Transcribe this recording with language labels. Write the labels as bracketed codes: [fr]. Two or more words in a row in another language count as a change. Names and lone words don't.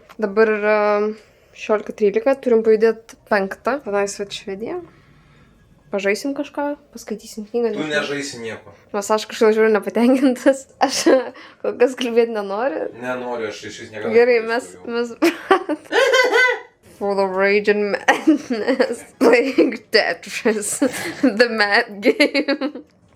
[lt] Dabar yra 16:13, turim pajudėti 5. Tenais Švedija. Pažaisim kažką, paskaitysim knygą. Tu nežaisi nieko. Nors aš kažkaip žiūriu nepatenkintas. Aš kol kas kalbėti nenoriu. Nenoriu, aš iš vis negaliu. Gerai, mes... [en] Full of rage and madness. Playing Tetris. The mad game.